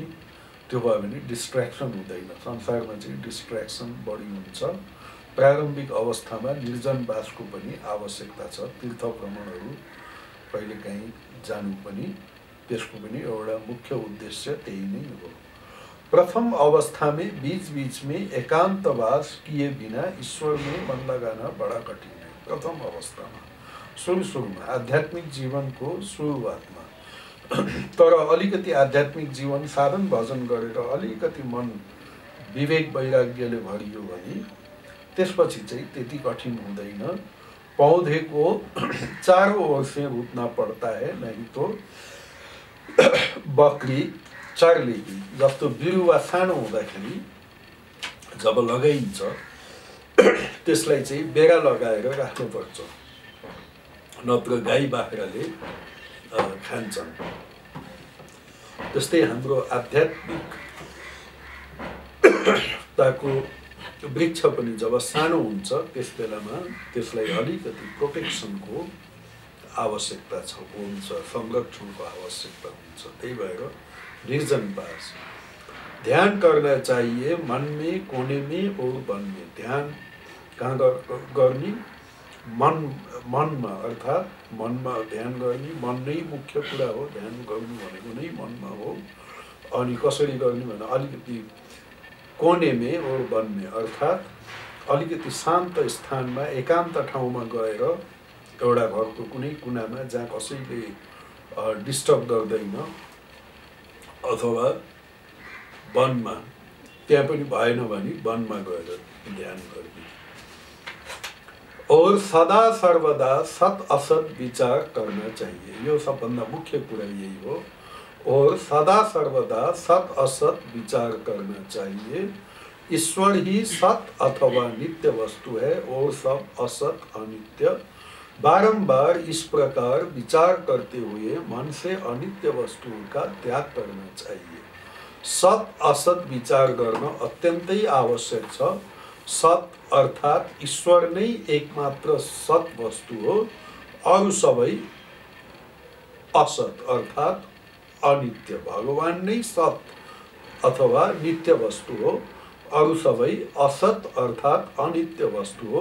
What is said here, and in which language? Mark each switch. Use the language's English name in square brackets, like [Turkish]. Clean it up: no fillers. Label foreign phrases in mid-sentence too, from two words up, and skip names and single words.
[Nepali] त्यो भयो भने डिस्ट्र्याक्सन हुँदैन। संसारमा चाहिँ डिस्ट्र्याक्सन बढी हुन्छ। प्रारम्भिक अवस्थामा निर्जनवासको पनि आवश्यकता छ। तीर्थ भ्रमणहरू कहिलेकाहीँ जानु पनि त्यसको पनि एउटा मुख्य उद्देश्य त्यही नै हो। [Hindi] प्रथम अवस्था में बीच बीच में एकांतवास किए बिना ईश्वर में मन लगाना बड़ा कठिन है। [Nepali] प्रथम अवस्थामा सुरुमा आध्यात्मिक जीवनको सुरुवातमा तर अलिकति आध्यात्मिक जीवन साधन भजन गरेर अलिकति मन विवेक वैराग्यले भरियो भने त्यसपछि चाहिँ त्यति कठिन हुँदैन। [Hindi] पौधे को चारों ओर से रोपना पड़ता है, नहीं तो बकरी चर लेगी। [Nepali] जस्तो बिरुवा सानो हुँदाखेरि जब लगाइन्छ त्यसलाई चाहिँ बेरा लगाएर राख्नुपर्छ, नत्र गाई बाख्राले खान्छन्। त्यस्तै हाम्रो आध्यात्मिकताको वृक्ष पनि जब सानो हुन्छ त्यस बेलामा त्यसलाई अलिकति प्रोटेक्सनको आवश्यकता हुन्छ, संरक्षणको आवश्यकता हुन्छ। त्यही भएर [Hindi] निर्जनवास ध्यान करना चाहिए, मन में, कोने में और वन में। [Nepali] ध्यान कहाँ गर्ने? मनमा, अर्थात् मनमा ध्यान गर्ने। मन नै मुख्य कुरा हो, ध्यान गर्नु भनेको नै मनमा हो। अनि कसरी गर्ने भने अलिकति [Hindi] कोने में और वन में, [Nepali] अर्थात् अलिकति शान्त स्थानमा एकान्त ठाउँमा गएर एउटा घरको कुनै कुनामा जहाँ कसैले डिस्टर्ब गर्दैन, अथवा वनमा, त्यहाँ पनि भएन भने वनमा गएर ध्यान गर्ने। [Hindi] और सदा सर्वदा सत असत विचार करना चाहिए। [Nepali] यो सबभन्दा मुख्य कुरा यही हो। [Hindi] और सदा सर्वदा सत असत विचार करना चाहिए। ईश्वर ही सत अथवा नित्य वस्तु है और सब असत अनित्य। बारंबार इस प्रकार विचार करते हुए मन से अनित्य वस्तुओं का त्याग करना चाहिए। [Nepali] सत असत विचार गर्न अत्यन्तै आवश्यक छ। सत अर्थात ईश्वर नै एकमात्र सत वस्तु हो, अरु सबै असत अर्थात अनित्य। भगवान नै सत अथवा नित्य वस्तु हो, अरु सबै असत अर्थात अनित्य वस्तु हो।